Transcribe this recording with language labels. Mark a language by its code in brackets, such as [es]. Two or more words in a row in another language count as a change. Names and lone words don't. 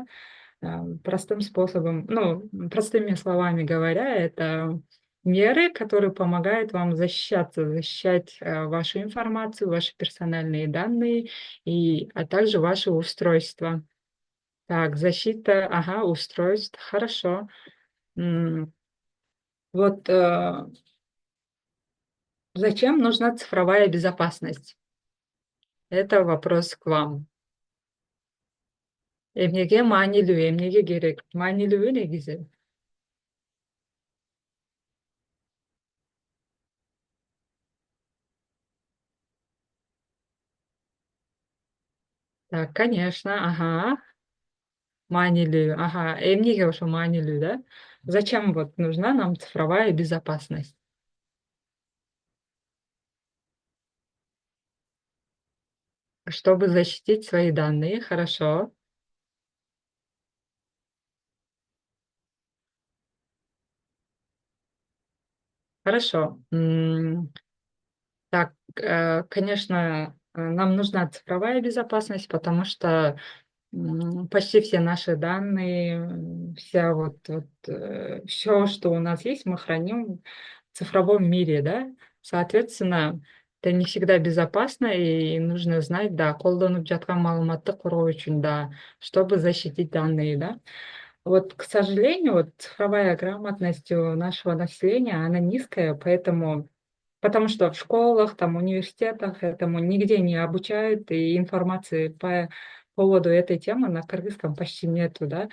[ru] Простым способом, ну, простыми словами говоря, это меры, которые помогают вам защищаться, защищать, вашу информацию, ваши персональные данные а также ваши устройства. Так, защита, ага, устройств, хорошо. М, вот, зачем нужна цифровая безопасность? Это вопрос к вам. [ky] Эмнеге маанилүү, эмнеге керек? Маанилүүбү негизи? [ru] Так, конечно, ага. [ky] Маанилүү, ага. Эмнеге ошо маанилүү, да? [ru] Зачем вот нужна нам цифровая безопасность? Чтобы защитить свои данные, хорошо, хорошо. Так, конечно, нам нужна цифровая безопасность, потому что, почти все наши данные, вся всё, что у нас есть, мы храним в цифровом мире, да. Соответственно, это не всегда безопасно, и нужно знать, [ky] да, колдонуп жаткан маалыматты коргоо үчүн, да, [ru] чтобы защитить данные, да. Вот, к сожалению, вот цифровая грамотность у нашего населения, она низкая, потому что в школах, там, университетах этому нигде не обучают, и информации по поводу этой темы на кыргызском почти нету, да.